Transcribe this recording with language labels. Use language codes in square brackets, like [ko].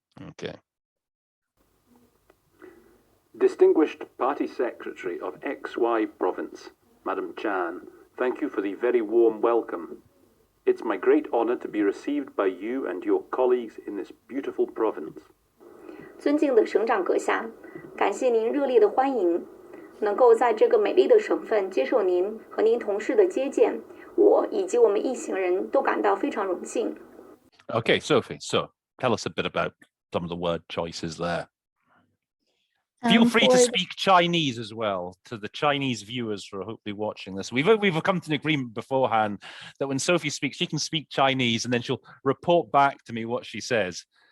[en] Okay. Distinguished Party Secretary of XY Province, Madam Chan, thank you for the very warm welcome. It's my great honor to be received by you and your colleagues in this beautiful province. [zh] 尊敬的省长阁下，感谢您热烈的欢迎。能够在这个美丽的省份接受您和您同事的接见，我以及我们一行人都感到非常荣幸。 [en] Okay, Sophie, so tell us a bit about some of the word choices there. Feel free to speak Chinese as well to the Chinese viewers who are hopefully watching this. We've come to an agreement beforehand that when Sophie speaks, she can speak Chinese and then she'll report back to me what she says.